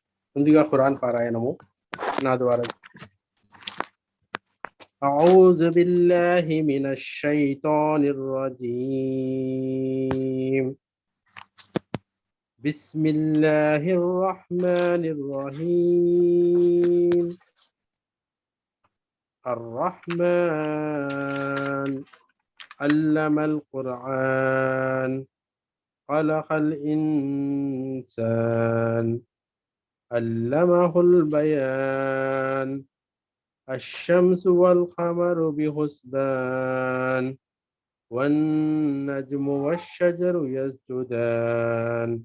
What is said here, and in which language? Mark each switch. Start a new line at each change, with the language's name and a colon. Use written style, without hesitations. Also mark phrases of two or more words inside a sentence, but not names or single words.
Telugu: ముందుగా ఖురాన్ పారాయణము నా ద్వారా.
Arabic: أعوذ بالله من الشيطان الرجيم. بسم الله الرحمن الرحيم. الرحمن علم القرآن خلق الإنسان علمه البيان الشمس والقمر بحسبان والنجم والشجر يسجدان